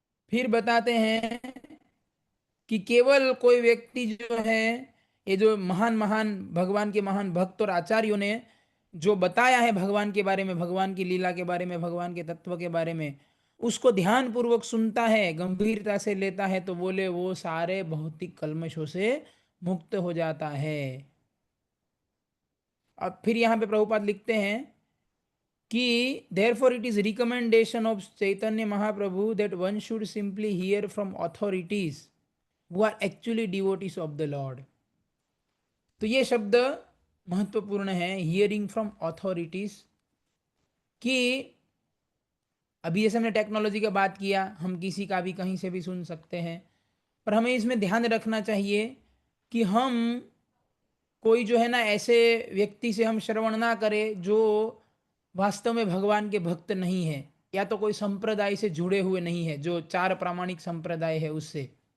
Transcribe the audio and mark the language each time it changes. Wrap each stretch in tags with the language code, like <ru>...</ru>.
<hi>फिर बताते हैं कि केवल कोई व्यक्ति जो है, ये जो महान महान भगवान के महान भक्त और आचार्यों ने जो बताया है भगवान के बारे में, भगवान की लीला के बारे में, भगवान के तत्व के बारे में, उसको ध्यान पूर्वक सुनता है, गंभीरता से लेता है, तो बोले वो सारे भौतिक कल्मशों से मुक्त हो जाता है। अब फिर यहाँ पे प्रभुपाद लिखते हैं कि</hi> <en>therefore it is recommendation of Chaitanya Mahaprabhu that one should simply hear from authorities who are actually devotees of the Lord।</en> <hi>तो ये शब्द महत्वपूर्ण है,</hi> <en>hearing from authorities,</en> <hi>कि अभी जैसे हमने टेक्नोलॉजी का बात किया, हम किसी का भी कहीं से भी सुन सकते हैं, पर हमें इसमें ध्यान रखना चाहिए कि हम कोई जो है ना ऐसे व्यक्ति से हम श्रवण ना करें जो वास्तव में भगवान के भक्त नहीं है, या तो कोई संप्रदाय से जुड़े हुए नहीं है, जो चार प्रामाणिक संप्रदाय है उससे।</hi>